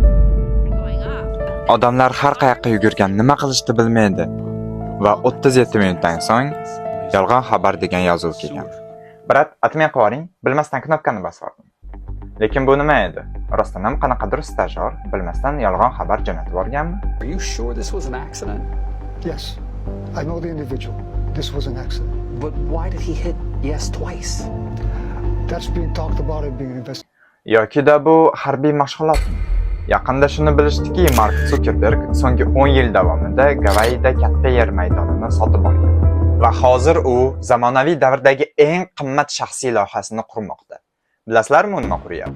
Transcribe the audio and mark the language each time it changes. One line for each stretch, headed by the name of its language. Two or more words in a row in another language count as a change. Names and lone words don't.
Uzbek: Odamlar har qayoqqa yugurgan, nima qilishni bilmaydi va 37 minutdan so'ng yolg'on xabar degan yozuv kelgan. Brat, atmay qo'ying, bilmasdan knopkani bosib oldim. Lekin bu nima edi? Rostdan ham qanaqadir stajyor bilmasdan yolg'on xabar jo'natib yuborganmi?
English: Are you sure this was an accident? Yes, I know the individual. This was an accident. But why did he hit yes twice? That's being talked about and being investigated.
Uzbek: Yoki-da bu harbiy mashg'ulot. Yaqinda shuni bilishdiki, Mark Zuckerberg so'nggi 10 yil davomida Gavayida katta yer maydonini sotib olgan. Va hozir u zamonaviy davrdagi eng qimmat shaxsiy loyihasini qurmoqda. Bilasizlarmi, u nima quryapti?